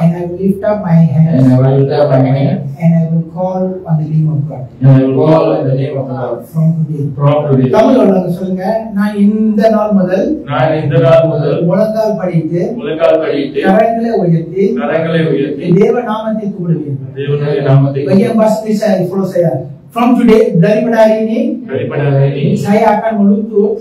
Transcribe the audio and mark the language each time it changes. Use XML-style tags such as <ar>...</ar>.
<en>And I will lift up my hands. And I will lift up my hands. And I will call on the name of God. And I will call on the name of God. From today. From today.</en> <ta>தமிழ்ல சொல்லுங்க. நான் இந்த நாள் முதல் முழங்கால் படிட்டு கரங்களை உயர்த்தி தேவ நாமத்தை கூப்பிடுவேன். தேவனுடைய நாமத்தை</ta> <id>bagian bahasa Indonesia follow saya.</id> <en>From today,</en> <ms>daripada hari ini saya akan melutut.</ms>